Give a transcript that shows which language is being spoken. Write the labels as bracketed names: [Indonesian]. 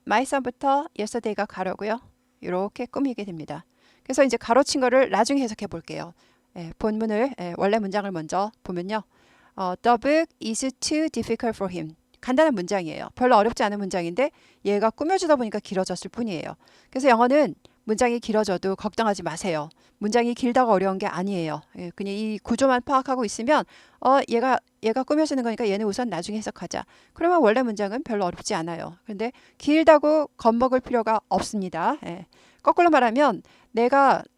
[Korean] My Son부터 yesterday가 가로고요. 이렇게 꾸미게 됩니다. 그래서 이제 가로친 거를 나중에 해석해 볼게요. 본문을 원래 문장을 먼저 보면요. [English] The book is too difficult for him. [Korean] 간단한 문장이에요. 별로 어렵지 않은 문장인데 얘가 꾸며주다 보니까 길어졌을 뿐이에요. 그래서 영어는 문장이 길어져도 걱정하지 마세요. 문장이 길다고 어려운 게 아니에요. 그냥 이 구조만 파악하고 있으면 얘가 꾸며주는 거니까 얘는 우선 나중에 해석하자. 그러면 원래 문장은 별로 어렵지 않아요. 근데 길다고 겁먹을 필요가 없습니다. 거꾸로 말하면 내가